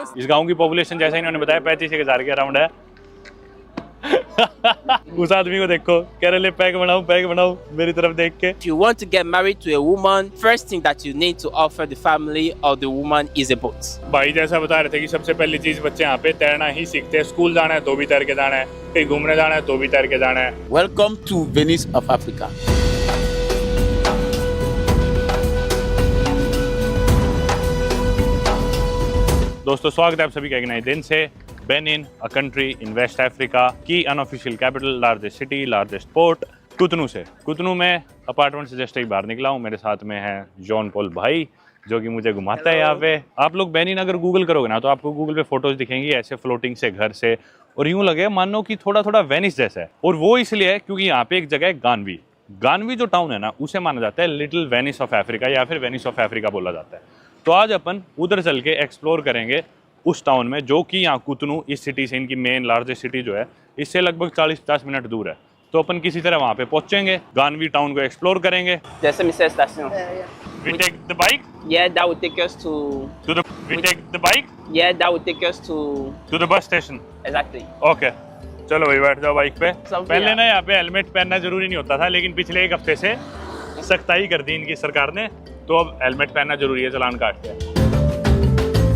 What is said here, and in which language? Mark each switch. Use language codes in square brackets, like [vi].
[hi] इस गांव की पॉपुलेशन जैसा इन्होंने बताया 35,000 के अराउंड है। उस आदमी को देखो, कह रहे पैक बनाओ मेरी तरफ देख के। [en] if you want to get married to a woman, first thing that you need to offer the family or the woman is a boat. [hi] भाई जैसा बता रहे थे कि सबसे पहली चीज बच्चे यहाँ पे तैरना ही सीखते हैं। स्कूल जाना है तो भी तैर के जाना है, कहीं घूमने जाना है तो भी तैर के जाना है। [en] Welcome to Venice of Africa. [hi] दोस्तों स्वागत है आप सभी का एक नए दिन से। Benin, [en] a country in West Africa [hi] की unofficial capital, largest city, largest port, कुतनू से। कुतनू में अपार्टमेंट से जस्ट एक बाहर निकला हूँ। मेरे साथ में है जॉन पॉल भाई जो कि मुझे घुमाता है यहाँ पे। आप लोग बेनिन अगर गूगल करोगे ना तो आपको गूगल पे फोटोज दिखेंगी ऐसे फ्लोटिंग से घर से, और यूं लगे मानो कि थोड़ा थोड़ा वेनिस जैसा है। और वो इसलिए है क्योंकि यहाँ पे एक जगह है गानवी। गानवी जो टाउन है ना उसे माना जाता है लिटिल वेनिस ऑफ अफ्रीका या फिर वेनिस ऑफ अफ्रीका बोला जाता है। तो आज अपन उधर चल के एक्सप्लोर करेंगे उस टाउन में जो कि यहाँ कुतनू इस सिटी से, इनकी मेन लार्जेस्ट सिटी जो है, इससे लगभग 40-50 मिनट दूर है। तो अपन किसी तरह वहाँ पे पहुंचेंगे, गानवी टाउन को एक्सप्लोर करेंगे। [en] There's a Mr. Station. We take the bike Yeah, that would take us to. we take the bike Yeah, that would take us to. to the bus station. Exactly. [hi] Okay चलो भाई बैठ जाओ bike पे। सब पहले ना यहाँ पे हेलमेट पहनना जरूरी नहीं होता था, लेकिन पिछले एक हफ्ते से सख्ताई कर दी इनकी सरकार ने, तो अब हेलमेट पहनना जरूरी है चालान काट के।